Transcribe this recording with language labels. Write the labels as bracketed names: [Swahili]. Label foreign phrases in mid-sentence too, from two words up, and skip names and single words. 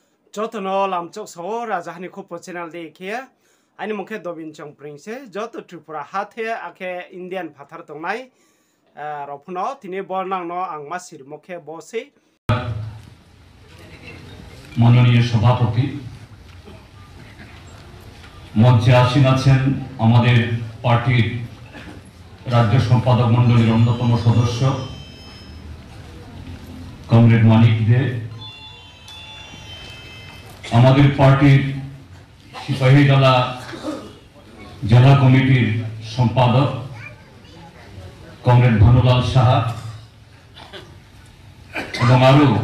[Kok Borok] Jotono lam chok so rajahani ko channel de kia ani mukhe dobin chong pringse joto tripura hathe ake Indian phathar tongnai rofno tini bornang no ang masir mukhe bose [Bangla] মাননীয় সভাপতি মঞ্চে আসীন আছেন আমাদের পার্টির রাজ্য সম্পাদক মণ্ডলীর অন্যতম সদস্য কমরেড মানিক দে, আমাদের পার্টির সিপাহীজলা জেলা কমিটির সম্পাদক কমরেড ভানুলাল সাহা এবং আরো